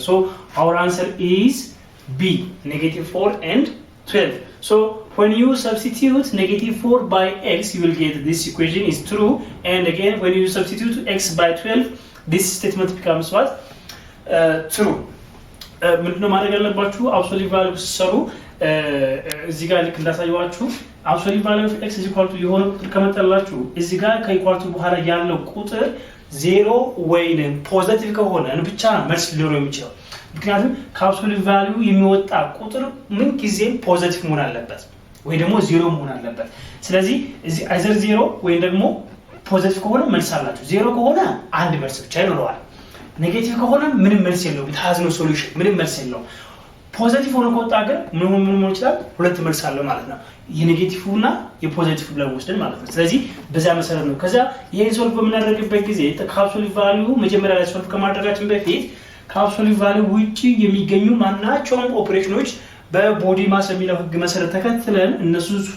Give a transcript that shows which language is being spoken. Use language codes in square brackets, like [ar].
[en] So our answer is B, negative 4 and 12. So when you substitute negative 4 by x, you will get this equation is true. And again, when you substitute x by 12, this statement becomes what? True. [am] ምንድነው ማድረግ ያለባችሁ? አብሶሉት ቫልዩ ሲሰሩ እዚህ ጋር ልክ እንዳሳየዋችሁ አብሶሉት ቫልዩ ኦፍ x የሆነ ቁጥር ከመጣላችሁ እዚህ ጋር ከኢኳልቱ በኋላ ያለው ቁጥር 0 ወይንም ፖዚቲቭ ከሆነ ብቻ መልስ ሊኖረው የሚችለው። ምክንያቱም ከአብሶሉት ቫልዩ የሚወጣ ቁጥር ምን ጊዜም ፖዚቲቭ መሆን አለበት ወይ ደግሞ 0 መሆን አለበት። ስለዚህ እዚህ አይዘር 0 ወይ ደግሞ ፖዚቲቭ ከሆነ መልስ አላችሁ። 0 ከሆነ አንድ መልስ ብቻ ይኖረዋል። ኔጌቲቭ ከሆነ ምንም መልስ የለውም [en] it has no solution [am] ምንም መልስ የለውም ፖዚቲቭ ሆኖ ከወጣ ግን ምን ይችላል ሁለት መልስ አለው ማለት ነው የኔጌቲቭና የፖዚቲቭ ብለን ወስደን ማለት ነው ስለዚህ በዛ መሰረት ነው ከዛ ይሄን ሶልቭ በምናደርግበት ጊዜ ከአብሶሉት ቫልዩ መጀመሪያ ላይ ሶልቭ ከማድረጋችን በፊት ከአብሶሉት ቫልዩ ውጪ የሚገኙ ማናቸውም ኦፕሬሽኖች በቦዲ ማስ የሚለው ህግ መሰረት ተከትለን እነሱ